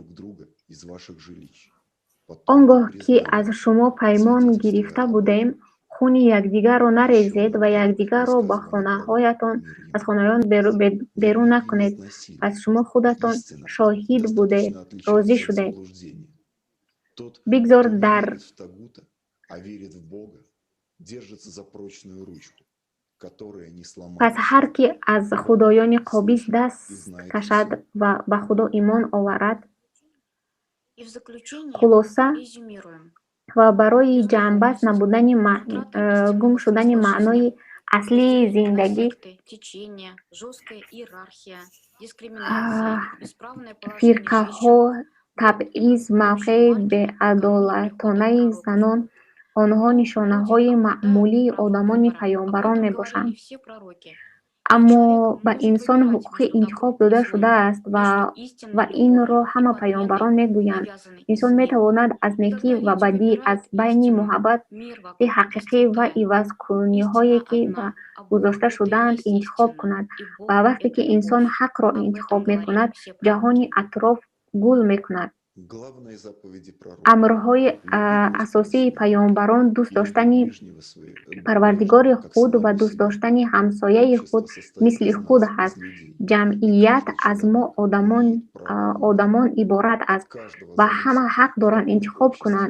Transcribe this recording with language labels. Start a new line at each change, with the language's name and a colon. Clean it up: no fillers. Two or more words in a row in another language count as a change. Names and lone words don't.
Tajik: Он гоҳ, ки аз шумо паймон гирифта будем, хуни якдигарро нарезед ва якдигарро ба хонаҳоятон аз хонаҳоятон берун накунед. Пас шумо худатон шоҳид будед,
Russian: Достаточно отличается
Tajik: розӣ
Russian: от
Tajik: шудед.
Russian: заблуждений. Тот,
Tajik: Бигзор
Russian: кто не
Tajik: дар
Russian: верит в Тагута, а верит в Бога, держится за прочную ручку, которая не
Tajik: пас
Russian: сломается.
Tajik: ҳар ки аз худоёни қобис даст
Russian: И знает
Tajik: кашад
Russian: всё.
Tajik: ва ба худо имон оварад.
Russian: И в заключение
Tajik: хулоса
Russian: резюмируем.
Tajik: ва барои ҷамъбаст намудани гум шудани маънои аслии зиндагӣ,
Russian: Секты, течения, жесткая иерархия, дискриминация, бесправное положение
Tajik: фирқаҳо,
Russian: женщин,
Tajik: табъиз, мавқеи беадолатонаи занон, онҳо нишонаҳои маъмулии одамони паёнбарон мебошанд.
Russian: говорили все пророки.
Tajik: Аммо ба инсон ҳуқуқи интихоб дода шудааст ва инро ҳама паёнбарон мегӯянд. Инсон метавонад аз некӣ ва бадӣ, аз байни муҳаббати ҳақиқӣ ва ивазкуниҳое ки гузошта шудаанд интихоб кунад. Ва вақте ки инсон ҳақро интихоб мекунад, ҷаҳони атроф гул мекунад.
Russian: Главные заповеди пророка.
Tajik: амрҳои асосии паёнбарон дӯст доштани парвардигори худ ва дӯст доштани ҳамсояи худ мисли худ ҳаст. Ҷамъият аз мо одамон иборат аст ва ҳама ҳақ доранд интихоб кунанд.